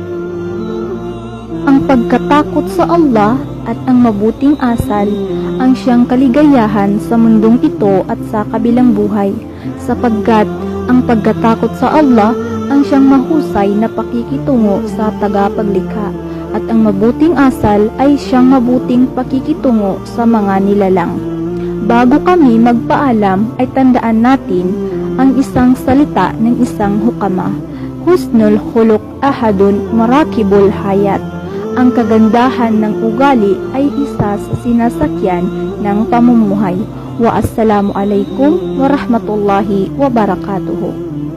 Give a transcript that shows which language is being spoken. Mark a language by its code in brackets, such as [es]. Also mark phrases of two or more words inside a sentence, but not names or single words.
[tl] Ang pagkatakot sa Allah at ang mabuting asal ang siyang kaligayahan sa mundong ito at sa kabilang buhay, sapagkat ang pagkatakot sa Allah ang siyang mahusay na pakikitungo sa tagapaglikha at ang mabuting asal ay siyang mabuting pakikitungo sa mga nilalang. Bago kami magpaalam ay tandaan natin ang isang salita ng isang hukama, [ar] حسن الخلق أحد مراكب الحياة. [tl] Ang kagandahan ng ugali ay isa sa sinasakyan ng pamumuhay. [ar] والسلام عليكم ورحمة الله وبركاته.